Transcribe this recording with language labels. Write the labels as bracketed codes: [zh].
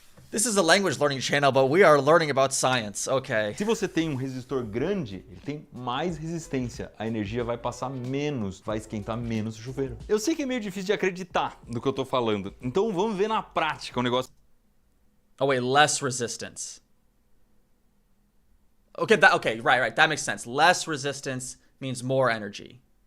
[en] This is a language learning channel, but we are learning about science. Okay. [pt] Se você tem um resistor grande, ele tem mais resistência. A energia vai passar menos, vai esquentar menos o chuveiro. Eu sei que é meio difícil de acreditar no que eu tô falando. Então vamos ver na prática o negócio. [en] Oh wait, less resistance. Okay, right. That makes sense. Less resistance means more energy.